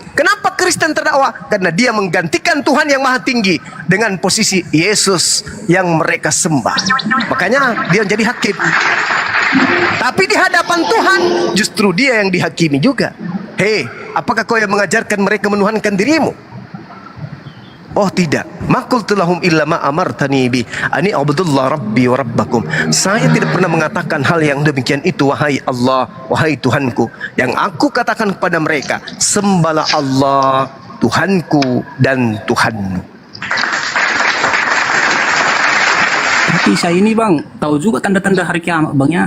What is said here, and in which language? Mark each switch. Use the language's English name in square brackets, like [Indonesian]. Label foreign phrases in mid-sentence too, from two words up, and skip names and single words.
[Indonesian] Kenapa Kristen terdakwa? Karena dia menggantikan Tuhan yang maha tinggi dengan posisi Yesus yang mereka sembah. Makanya dia jadi hakim. Tapi di hadapan Tuhan justru dia yang dihakimi juga. Hei, apakah kau yang mengajarkan mereka menuhankan dirimu? Oh tidak. [Arabic] ما قلت لهم إلا ما أمرتني به أن اعبدوا الله ربي وربكم. [Indonesian] Saya tidak pernah mengatakan hal yang demikian itu, wahai Allah, wahai Tuhanku. Yang aku katakan kepada mereka, sembahlah Allah, Tuhanku dan Tuhanmu. Tapi saya ini bang, tahu juga tanda-tanda hari kiamat bang ya.